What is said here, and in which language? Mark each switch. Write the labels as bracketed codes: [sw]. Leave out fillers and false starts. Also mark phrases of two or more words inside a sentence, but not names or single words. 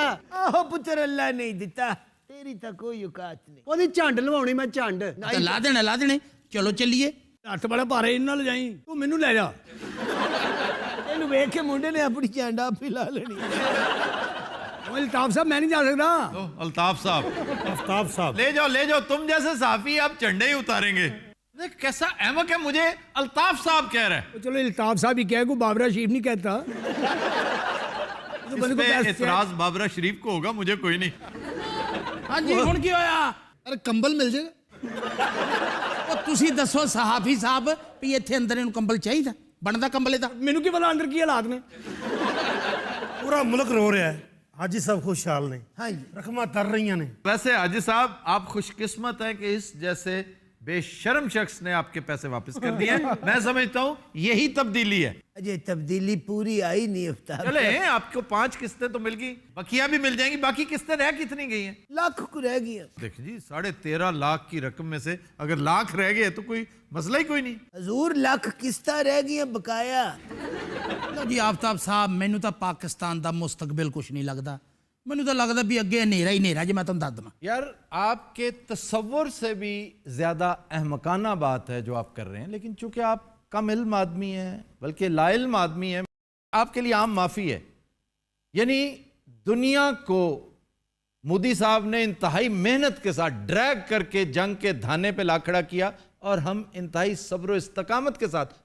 [pa] ਆਹੋ ਪੁੱਤਰ ਅੱਲਾ ਨਹੀਂ ਦਿੱਤਾ ਤੇਰੀ ਤਾਂ ਕੋਈ ਔਕਾਤ ਨਹੀਂ ਉਹਦੀ ਝੰਡ ਲਵਾਉਣੀ ਮੈਂ ਝੰਡ ਤਾਂ ਲਾ ਦੇਣੇ ਚਲੋ ਚੱਲੀਏ ਹੱਥ ਬੜਾ ਭਾਰੇ ਇਹਨਾਂ ਨਾਲ ਜਾਈ ਤੂੰ ਮੈਨੂੰ ਲੈ ਜਾ ਇਹਨੂੰ ਵੇਖ ਕੇ ਮੁੰਡੇ ਨੇ ਆਪਣੀ ਝੰਡ ਆਪ ਹੀ ਲਾ ਲੈਣੀ ਓਏ ਅਲਤਾਫ ਸਾਹਿਬ ਮੈਂ ਨਹੀਂ ਜਾ ਸਕਦਾ [ur] او، الطاف صاحب [pa] ਅਲਤਾਫ ਸਾਹਿਬ [ur] لے جاؤ تم جیسے صافی آپ جھنڈے ہی اتاریں گے دیکھ کیسا احمق ہے مجھے الطاف صاحب کہہ رہا ہے چلو الطاف صاحب ہی کہہ کو بابرا شریف نہیں کہتا اس پہ اعتراض بابرا شریف کو ہوگا مجھے کوئی نہیں [pa] ਹਾਂਜੀ ਹੁਣ ਕੀ ਹੋਇਆ [ur] ارے کمبل مل جائے گا [pa] ਉਹ ਤੁਸੀਂ ਦੱਸੋ ਸਹਾਫੀ ਸਾਹਿਬ ਵੀ ਇੱਥੇ ਅੰਦਰ ਇਹਨੂੰ ਕੰਬਲ ਚਾਹੀਦਾ ਬਣਦਾ ਕੰਬਲ ਇਹਦਾ ਮੈਨੂੰ ਕੀ ਪਤਾ ਅੰਦਰ ਕੀ ਹਾਲਾਤ ਨੇ ਪੂਰਾ ਮੁਲਕ ਰੋ ਰਿਹਾ ਹੈ ਹਾਜੀ ਸਾਹਿਬ ਖੁਸ਼ਹਾਲ ਨੇ ਹਾਂਜੀ ਰਕਮਾਂ ਤਰ ਰਹੀਆਂ ਨੇ [ur] ویسے حاجی صاحب آپ خوش قسمت ہیں کہ اس جیسے بے شرم شخص نے آپکے پیسے واپس کر دیے ہیں. میں سمجھتا ہوں یہی تبدیلی ہے اجے تبدیلی پوری آئی نہیں افتاب چلے آپکو 5 قسطیں تو مل گئی بقیہ بھی مل جائیں گی باقی قسطیں رہ کتنی گئی ہیں لاکھ کو رہ گئی دیکھ جی 13.5 لاکھ کی رقم میں سے اگر لاکھ رہ گئے تو کوئی مسئلہ ہی کوئی نہیں حضور لاکھ قسطا رہ گئی بقایا [pa] ਲਓ ਜੀ ਆਫਤਾਬ ਸਾਹਿਬ ਮੈਨੂੰ ਤਾਂ ਪਾਕਿਸਤਾਨ ਦਾ ਮੁਸਤਕਬਲ ਕੁਝ ਨਹੀਂ ਲੱਗਦਾ ਮੈਨੂੰ ਤਾਂ ਲੱਗਦਾ ਵੀ ਅੱਗੇ ਹਨੇਰਾ ਹੀ ਹਨੇਰਾ ਜੇ ਮੈਂ ਤੁਹਾਨੂੰ ਦੱਸ ਦਵਾਂ [ur] یار آپکے تصور سے بھی زیادہ احمقانہ بات ہے جو آپ کر رہے ہیں لیکن چونکہ آپ کم علم آدمی ہیں بلکہ لاعلم آدمی ہیں آپکے لیے عام معافی ہے یعنی دنیا کو مودی صاحب نے انتہائی محنت کے ساتھ ڈریگ کرکے جنگ کے دھانے پہ لا کھڑا کیا اور ہم انتہائی صبر استقامت کے ساتھ